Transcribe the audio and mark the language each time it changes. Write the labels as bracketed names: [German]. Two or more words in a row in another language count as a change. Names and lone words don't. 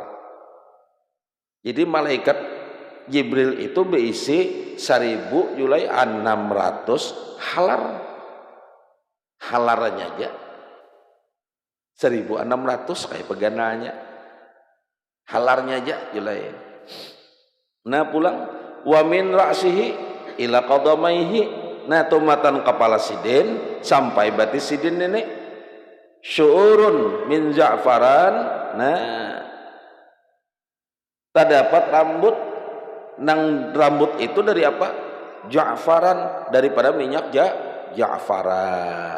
[Banjar] Jadi malaikat Jibril itu berisi 1.600 halar. Halarnya aja 1.600 kayak pegananya. Halarnya aja julai. Nah pulang [Arabic] wa min ra'sihi ila qadamaihi. [Banjar] Nah tumatan kepala sidin sampai batis sidin nenek [Arabic] syu'urun min za'faran. [Banjar] Nah terdapat rambut itu dari apa? Ja'faran, daripada minyak ja'faran.